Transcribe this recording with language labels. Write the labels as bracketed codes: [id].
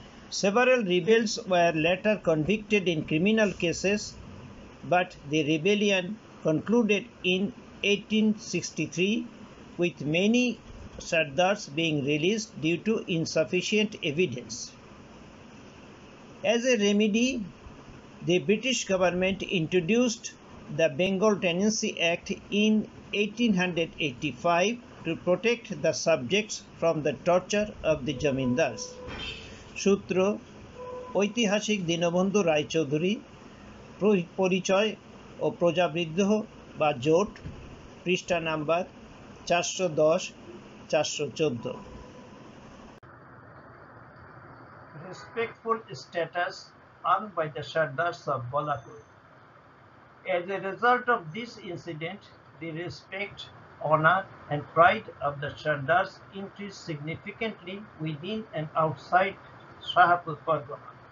[en] Several rebels were later convicted in criminal cases, but the rebellion concluded in 1863 with many Sardars being released due to insufficient evidence. As a remedy, the British government introduced the Bengal Tenancy Act in 1885 to protect the subjects from the torture of the Jamindars. [bn] সূত্র ঐতিহাসিক দীনবন্ধু রায়চৌধুরী, পরিচয় ও প্রজাবিদ্রোহ বা জোট, পৃষ্ঠা number 410-414। [en] Respectful status earned by the Sardars of Balakord. As a result of this incident, the respect, honor and pride of the Sardars increased significantly within and outside Shahpur Pargana.